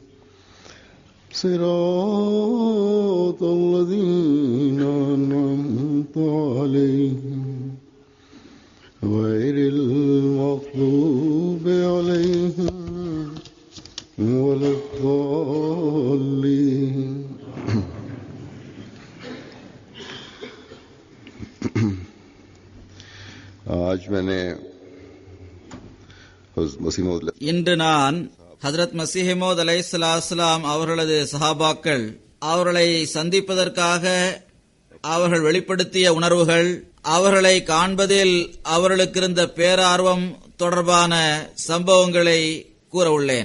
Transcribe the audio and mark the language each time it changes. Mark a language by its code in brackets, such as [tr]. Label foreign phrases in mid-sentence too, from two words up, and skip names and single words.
[ar] صراط الذين أنعمت عليهم غير المغضوب عليهم ولا الضالين [hi] आज मैंने [ta] இன்று நான் ஹஜ்ரத் மஸீஹ் மவ்ஊத் அலைஹிஸ்ஸலாம் அவர்களது சஹாபாக்கள் அவர்களை சந்திப்பதற்காக அவர்கள் வெளிப்படுத்திய உணர்வுகள், அவர்களை காண்பதில் அவர்களுக்கு இருந்த பேரார்வம் தொடர்பான சம்பவங்களை கூற உள்ளேன்.